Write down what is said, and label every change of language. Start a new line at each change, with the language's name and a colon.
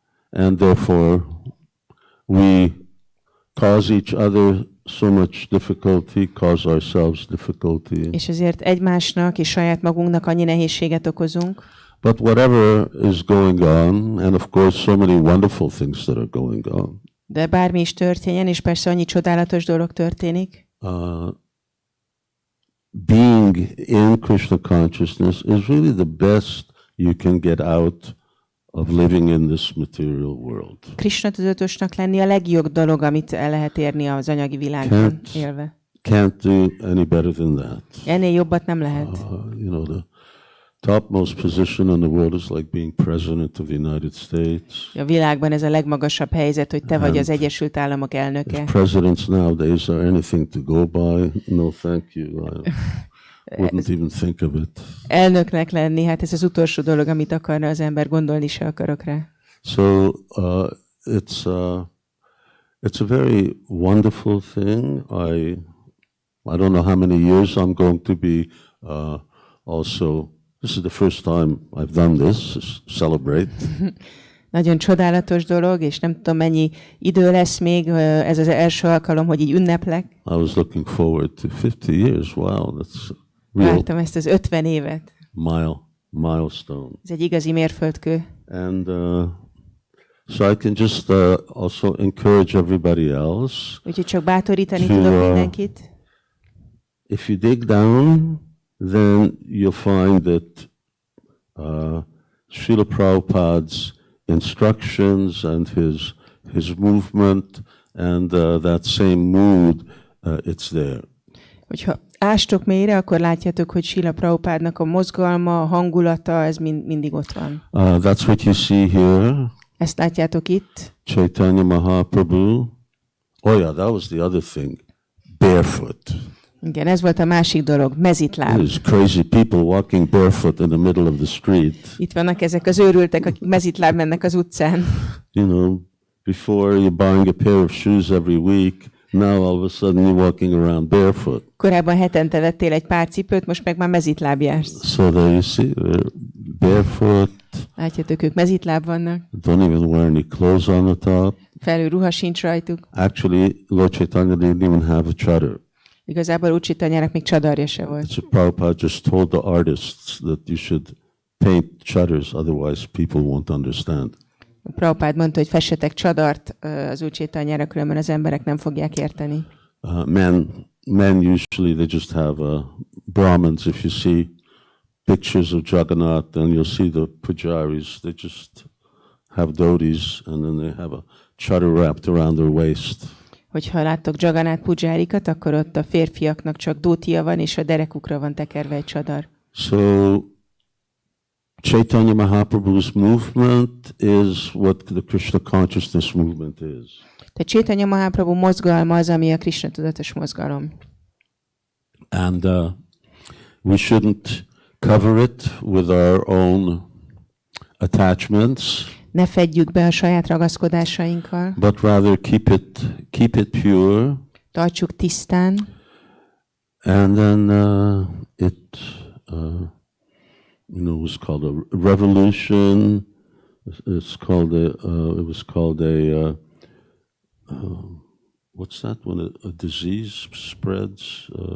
English: And therefore, we cause each other so much difficulty, cause ourselves difficulty.
Hungarian: És ezért egymásnak és saját magunknak annyi nehézséget okozunk.
English: But whatever is going on, and of course so many wonderful things that are going on.
Hungarian: De bármi is történjen, és persze annyi csodálatos dolog történik.
English: Being in Krishna consciousness is really the best you can get out of living in this material world.
Hungarian: Krishna tudatosnak lenni a legjobb dolog, amit el lehet érni az anyagi világban élve.
English: Can't do any better than that.
Hungarian: Ennél jobbat nem lehet.
English: The topmost position in the world is like being president of the United States.
Hungarian: A világban ez a legmagasabb helyzet, hogy te vagy az Egyesült Államok elnöke.
English: If presidents nowadays are anything to go by, no thank you. I wouldn't even think of it.
Hungarian: Elnöknek lenni, hát ez az utolsó dolog, amit akarna az ember, gondolni se akarok rá.
English: So it's a very wonderful thing. I don't know how many years I'm going to be also. This is the first time I've done this, celebrate.
Hungarian: Nagyon csodálatos dolog, és nem tudom, mennyi idő lesz még, ez az első alkalom, hogy így ünneplek.
English: I was looking forward to 50 years. Wow, that's real.
Hungarian: Vártam ezt az 50 évet.
English: Milestone.
Hungarian: Ez egy igazi mérföldkő.
English: And so I can just also encourage everybody else.
Hungarian: Úgyhogy csak bátorítani tudok mindenkit.
English: If you dig down, then you'll find that Srila Prabhupada's instructions and his movement and that same mood, it's there.
Hungarian: Hogyha ástok mélyre, akkor látjátok, hogy Srila Prabhupádnak a mozgalma, a hangulata, ez mindig ott van.
English: That's what you see here.
Hungarian: Ezt látjátok itt.
English: Chaitanya Mahaprabhu. Oh yeah, that was the other thing. Barefoot.
Hungarian: Igen, ez volt a másik dolog, mezitláb.
English: There's crazy people walking barefoot in the middle of the street.
Hungarian: Itt vannak ezek az őrültek, akik mezitláb mennek az utcán.
English: Before you're buying a pair of shoes every week, now all of a sudden you're walking around barefoot.
Hungarian: Korábban hetente vettél egy pár cipőt, most meg már mezitláb jársz.
English: So there you see, they're barefoot.
Hungarian: Látjátok, ők mezitláb vannak.
English: Don't even wear any clothes on the top.
Hungarian: Felül ruha sincs rajtuk.
English: Actually, Lord Chaitanya didn't even have a chadar.
Hungarian: Igazából Úr Chaitanyának még csadarja se volt.
English: So Prabhupada just told the artists that you should paint chadars, otherwise people won't understand.
Hungarian: Prabhupád mondta, hogy fessetek csadart az Úr Chaitanyára, különben az emberek nem fogják érteni.
English: Men usually they just have Brahmins. If you see pictures of Jagannath, then you'll see the pujaris. They just have dhotis, and then they have a chadar wrapped around their waist.
Hungarian: Hogyha láttok Jagannath pujárikat, akkor ott a férfiaknak csak dótia van, és a derekukra van tekerve egy csadar.
English: So Chaitanya Mahaprabhu's movement is what the Krishna consciousness movement is.
Hungarian: Tehát Chaitanya Mahaprabhu mozgalma az, ami a Krishna tudatos mozgalom.
English: And we shouldn't cover it with our own attachments.
Hungarian: Ne fedjük be a saját ragaszkodásainkkal.
English: But rather keep it pure.
Hungarian: Tartsuk tisztán.
English: And then it was called a revolution. It was called a what's that when a disease spreads?